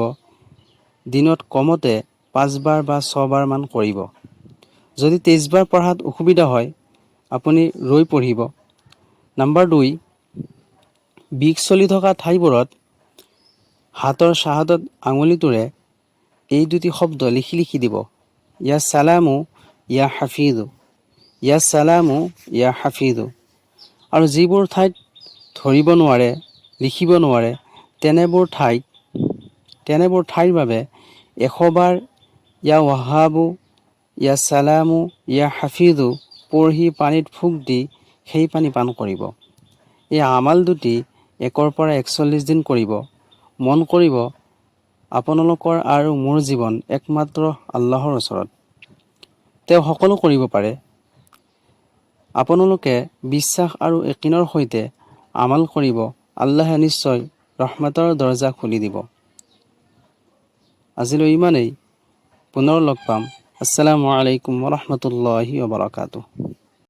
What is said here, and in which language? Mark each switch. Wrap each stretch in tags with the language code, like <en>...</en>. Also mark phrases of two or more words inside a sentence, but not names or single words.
<as>দিনত কমতে 5 বাৰ বা 6 বাৰ মান কৰিব। যদি 23 বাৰ পঢ়াত অসুবিধা হয়, আপুনি ৰৈ পঢ়িব। নম্বৰ 2, বিষ চলি থকা ঠাইবোৰত হাতৰ চাহাদত আঙুলিটোৰে এই দুটি শব্দ লিখি লিখি দিব।</as> <ar>يا سلام يا حفيظ، يا سلام يا حفيظ.</ar> <as>আৰু যিবোৰ ঠাইত ধৰিব নোৱাৰে, লিখিব নোৱাৰে, তেনেবোৰ ঠাইৰ বাবে 100 বাৰ</as> <ar>يا وهاب، يا سلام، يا حفيظ</ar> <as>পঢ়ি পানীত ফুক দি সেই পানী পান কৰিব। এই আমাল দুটি 1 পৰা 41 দিন কৰিব। মন কৰিব, আপোনালোকৰ আৰু মোৰ জীৱন একমাত্ৰ আল্লাহৰ ওচৰত। তেওঁ সকলো কৰিব পাৰে। আপোনালোকে বিশ্বাস আৰু য়কিনৰ সৈতে আমাল কৰিব, আল্লাহে নিশ্চয় ৰহমতৰ দৰজা খুলি দিব। আজিলৈ ইমানেই। পুনৰ লগ পাম।</as> <ar>السلام عليكم ورحمة الله وبركاته.</ar>